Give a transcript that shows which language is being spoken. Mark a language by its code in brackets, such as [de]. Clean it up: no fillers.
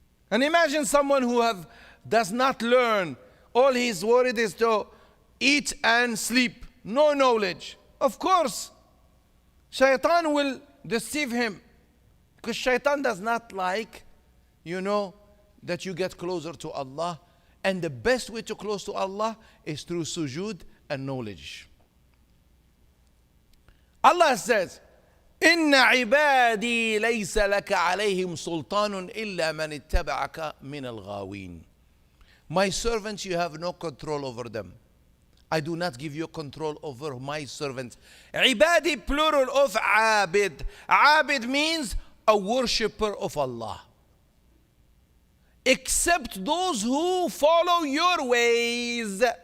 [en] And imagine someone who does not learn. All he's worried is to eat and sleep. No knowledge. Of course, Shaytan will deceive him. Because Shaytan does not like, that you get closer to Allah. And the best way to close to Allah is through sujood and knowledge. Allah says, [ar] إِنَّ عِبَادِي لَيْسَ لَكَ عَلَيْهِمْ سُلْطَانٌ إِلَّا مَنِ اتَّبَعَكَ مِنَ الْغَاوِينَ. [en] My servants, you have no control over them. I do not give you control over my servants. عِبَادي, plural of عابد. عابد means a worshipper of Allah. Except those who follow your ways.